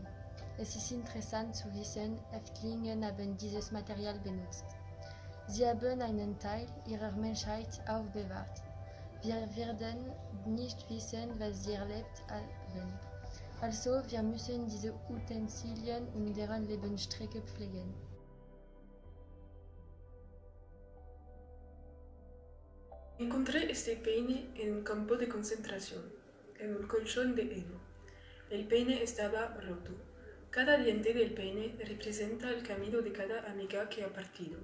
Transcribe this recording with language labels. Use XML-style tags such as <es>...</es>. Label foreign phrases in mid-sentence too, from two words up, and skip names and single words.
<de>Es ist interessant zu wissen, Häftlinge haben dieses Material benutzt. Sie haben einen Teil ihrer Menschheit aufbewahrt. Wir werden nicht wissen, was sie erlebt haben. Also, wir müssen diese Utensilien und deren Lebensstrecke pflegen.</de> <es>Encontré este peine en un campo de concentración, en un colchón de heno. El peine estaba roto. Cada diente del peine representa el camino de cada amiga que ha partido.</es>